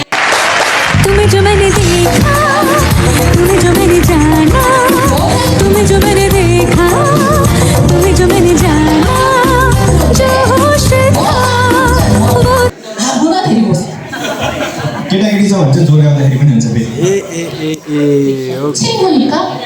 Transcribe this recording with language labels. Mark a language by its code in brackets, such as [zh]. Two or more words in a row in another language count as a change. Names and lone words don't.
[hi] तुम्हें जो मैंने देखा तुम्हें जो मैंने जाना तुम्हें जो मैंने देखा तुम्हें जो मैंने जाना जो होश था वो [ne] केटाकेटी छ भने चाहिँ जोड गर्दाखेरि पनि हुन्छ फेरि। [ko] 친구니까